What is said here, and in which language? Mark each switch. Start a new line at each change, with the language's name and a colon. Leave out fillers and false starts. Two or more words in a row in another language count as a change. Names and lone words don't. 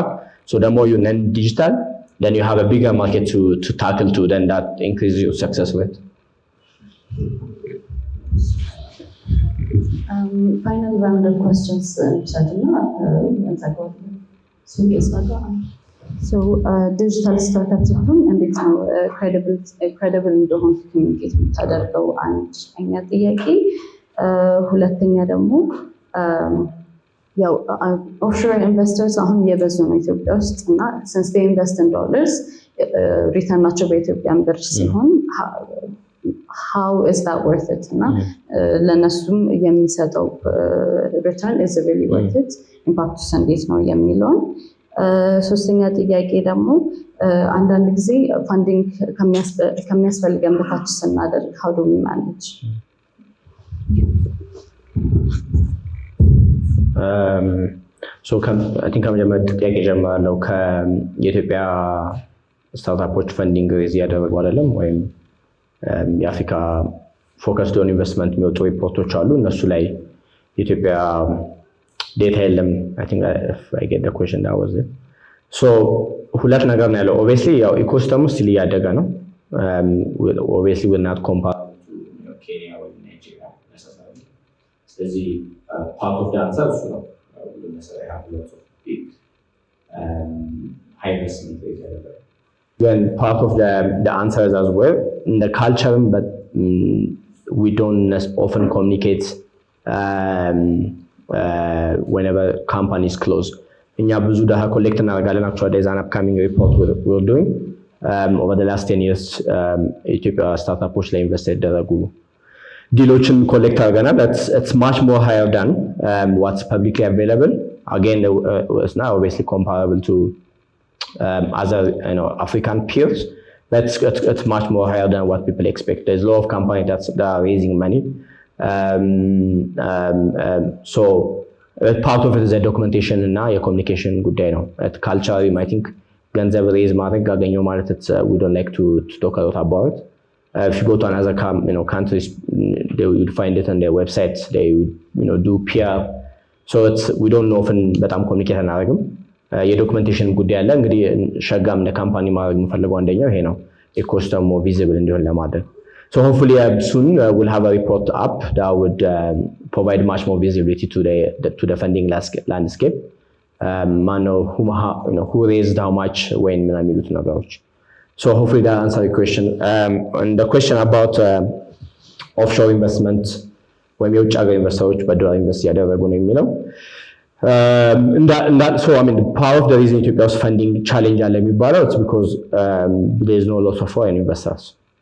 English: So the more you learn digital, then you have a bigger market to tackle to, then that increases your success rate. Final round of questions, So digital startup
Amharic: ሲሆን እንዴት ነው
English: credible
Amharic: እንደሆን ኮሚኒኬት የምታደርገው? አንደኛ ጥያቄ። ሁለተኛ ደግሞ ያው
English: offshore investors
Amharic: አሁን እየበዙ ነው ኢትዮጵያ ውስጥ እና
English: since they invest in dollars
Amharic: ሪተርናቸው በኢትዮጵያን ብር ሲሆን
English: how is that worth it?
Amharic: እና ለነሱም የሚሰጠው
English: return is really worth it?
Amharic: ኢምፓክቱስ እንዴት ነው የሚለውን። ሶስተኛ ጥያቄ ደግሞ አንዳንድ ጊዜ ፋንዲንግ ከሚያስፈልገን በታች ስናደርግ
English: how do we manage? I think
Amharic: ከመጀመሪያ ጥያቄ ጀምራለሁ። የኢትዮጵያ ስታርታፖች ፈንዲንግ ሬዝ እያደረጉ አይደለም ወይም የአፍሪካ
English: focus on investment
Amharic: የሚወጡ ሪፖርቶች አሉ። እነሱ ላይ የኢትዮጵያ ዴታ የለም።
English: I think if I get the question, that was it. So
Amharic: ሁለት ነገር ነው ያለው።
English: obviously
Amharic: ያው ኢኮሲስተሙ ስቲል እያደገ ነው።
English: obviously we're not compare to Kenya or Nigeria necessarily. ስለዚህ part of the answer is no. We don't necessarily have lots of big high investment rate. When part of the answer is as well in the culture, but we don't often communicate whenever companies close.
Amharic: እኛ ብዙ ዳታ ኮሌክት እናደርጋለን።
English: actually there's an upcoming report we're doing over the last 10 years
Amharic: ኢትዮጵያ ስታርታፖች ላይ ኢንቨስት ያደረጉ ዲሎችን ኮሌክት አድርገናል.
English: It's much more higher than what's publicly available. Again, it's not obviously comparable to other African peers, but it's much more higher than what people expect. There's a lot of companies that are raising money. So part of it is a documentation and a communication
Amharic: ጉዳይ ነው።
English: Culture, I think
Amharic: ገንዘብ ሬዝ ማድረግ አገኘው ማለት
English: we don't like to talk a lot about it. If you go to another countries, they will find it on their websites. They do PR. So we don't often
Amharic: በጣም ኮሚኒኬት አናደርግም። የዶክመንቴሽን ጉዳይ አለ። እንግዲህ ሸጋም ለካምፓኒ ማድረግ የምፈልገው አንደኛው ይሄ ነው፣ ኢኮሲስተሙ ቪዚብል እንዲሆን ለማድረግ።
English: So hopefully soon we'll have a report up that would provide much more visibility to the funding landscape. Who raised how much, when,
Amharic: የሚሉት ነገሮች።
English: So hopefully that answers the question. And the question about offshore investment,
Amharic: ወይም የውጭ ሀገር ኢንቨስተሮች በዶላር ኢንቨስት ያደረጉ ነው የሚለው።
English: So I mean, part of the reason Ethiopia was funding challenge
Amharic: አለ የሚባለው
English: it's because there is no lot of foreign investors.